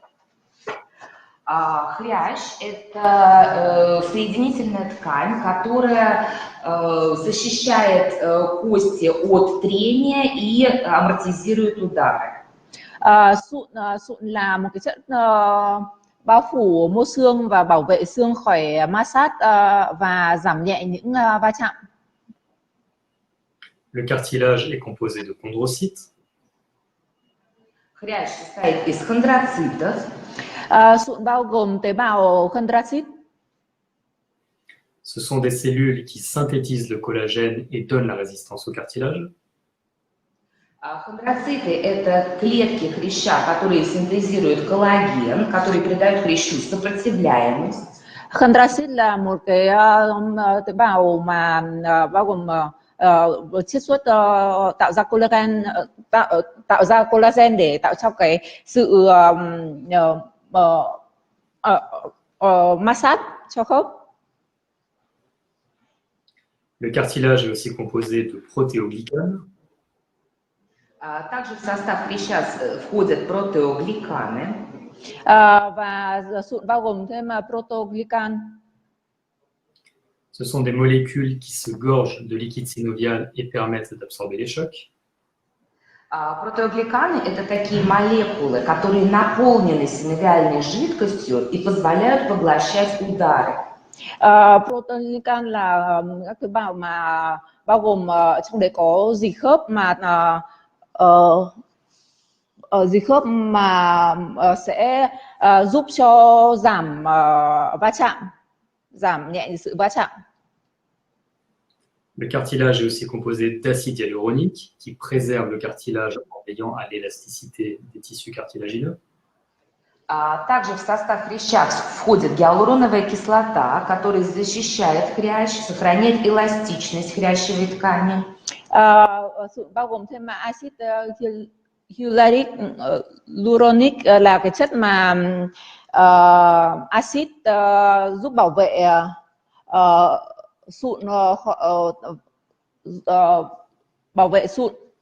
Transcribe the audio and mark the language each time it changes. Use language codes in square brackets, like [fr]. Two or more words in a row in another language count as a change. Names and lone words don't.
[ru] Хрящ – это соединительная ткань, которая защищает кости от трения и амортизирует удары. [vi] Sụn là một cái chất bao phủ mô xương và bảo vệ xương khỏi ma sát và giảm nhẹ những va chạm. [fr] Le cartilage est composé de chondrocytes. [ru] Хрящ состоит из хондроцитов. [vi] Sụn bao gồm tế bào chondrocyte. [fr] Ce sont des cellules qui synthétisent le collagène et donnent la résistance au cartilage. [ru] Хондроциты – это клетки хряща, которые синтезируют коллаген, который придает хрящу сопротивляемость. [vi] Chondrocyte là một cái tế bào mà bao gồm chiết xuất tạo ra collagen để tạo cho cái sự ma sát cho khớp. [fr] Le cartilage est aussi composé de protéoglycanes. [ru] Также в состав хряща входят протеогликаны. [vi] Và sụn bao gồm thêm protoglycan. [fr] Ce sont des molécules qui se gorgent de liquide synovial et permettent d'absorber les chocs. [ru] Протеогликаны – это такие молекулы, которые наполнены синовиальной жидкостью и позволяют поглощать удары. [vi] Protoglycan là các tế bào mà bao gồm trong đấy có dịch khớp mà sẽ giúp cho giảm va chạm, giảm nhẹ sự va chạm. [fr] Le cartilage est aussi composé d'acide hyaluronique qui préserve le cartilage en veillant à l'élasticité des tissus cartilagineux. [ru] Также в состав хряща входит гиалуроновая кислота, которая защищает хрящ, сохраняет эластичность хрящевой ткани. [vi] Bao gồm thêm acid hyaluronic là cái chất mà acid giúp bảo vệ sụn bảo vệ sụn.